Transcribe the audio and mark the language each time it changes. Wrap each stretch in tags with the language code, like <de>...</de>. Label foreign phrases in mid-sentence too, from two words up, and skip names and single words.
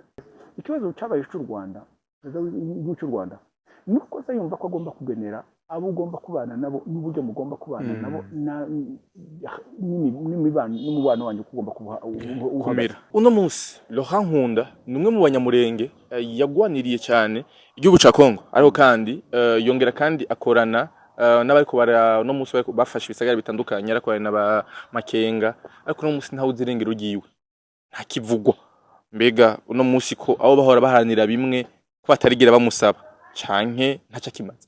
<rn>Ikibazo cyabaye cy'u Rwanda cy'u Rwanda nuko yumva ko agomba kugenera abo ugomba kubana nabo n'uburyo mugomba kubana nabo n'umubano wanyu ugomba kumera. Uno munsi Laurent Nkunda ni umwe mu banyamurenge yagwaniriye cyane igihugu ca Kongo, ariko kandi yongera kandi akorana n'abariko no munsi bafashe ibisagara bitandukanye, arakorana n'aba Makenga, ariko no munsi ntawe uzirengera ugiwe nta kivugwa. Mbega uno munsi ko abo bahora baharanira bimwe ko batarigira bamusaba canke ntaca kimaze</rn>